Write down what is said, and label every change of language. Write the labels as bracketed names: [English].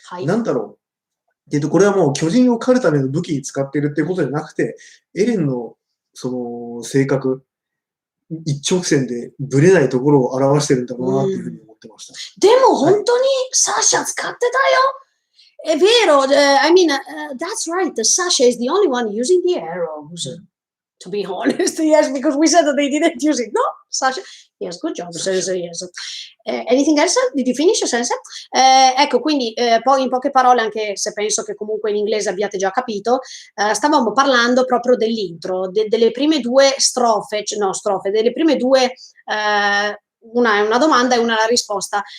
[Japanese] なんだろう。これはもう巨人を狩るための武器に使ってるっていうことじゃなくて、エレンのその性格、一直線でブレないところを表してるんだろうなっていうふうに思ってました。でも本当にサシャ使ってたよ。 [Italian] È vero, [English] I mean, that's right. Sasha is the only one using the arrows. To be honest, yes, because we said that they didn't use it. No, Sasha. Yes, good job. Yes. Anything else? Did you finish, Sensei? [Italian] Ecco, quindi poi in poche parole, anche se penso che comunque in inglese abbiate già capito, stavamo parlando proprio dell'intro, delle prime due strofe, delle prime due, una è una domanda e una è la risposta.